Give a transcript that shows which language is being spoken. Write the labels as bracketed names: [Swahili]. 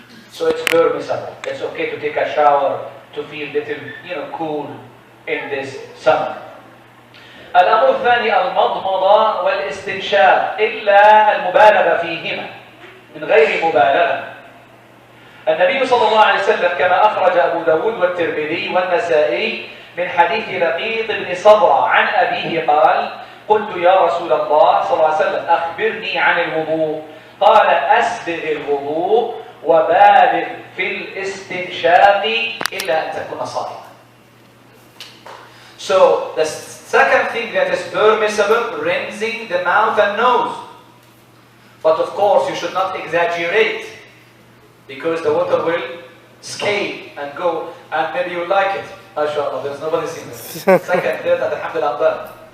[English] So it's permissible. It's okay to take a shower to feel a little, cool in this summer. [Arabic] الأمر الثاني المضمضة والاستنشاق إلا المبالغة فيهما من غير مبالغة. النبي صلى الله عليه وسلم كما أخرج أبو داود والترمذي والنسائي من حديث لقيط بن صبرة عن أبيه قال: قلت يا رسول الله صلى الله عليه وسلم أخبرني عن الوضوء. قال: أسبغ الوضوء وبالغ في الاستنشاق إلا أن تكون صائما. [English] So the second thing that is permissible, rinsing the mouth and nose. But of course you should not exaggerate, because the water will escape and go, and maybe you like it. MashaAllah, there's nobody seen this. Second, third, alhamdulillah, done.